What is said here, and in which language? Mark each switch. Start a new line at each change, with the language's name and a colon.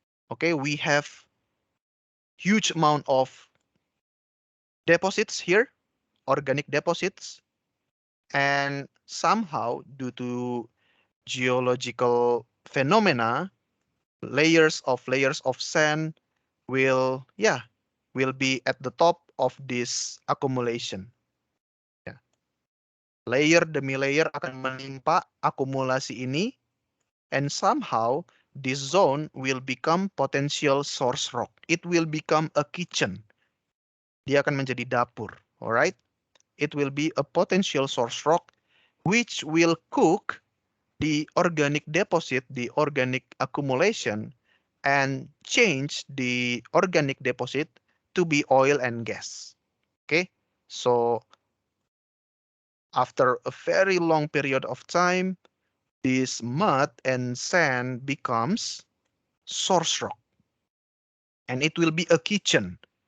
English: Okay, we have huge amount of deposits here, organic deposits, and somehow due to geological phenomena, layers of sand will be at the top of this accumulation. Ya. Layer demi layer akan menimpa akumulasi ini, and somehow this zone will become potential source rock. It will become a kitchen.
Indonesian: Dia akan menjadi dapur, alright?
English: It will be a potential source rock which will cook the organic deposit, the organic accumulation, and change the organic deposit to be oil and gas. Okay, so after a very long period of time, this mud and sand becomes source rock, and it will be a kitchen.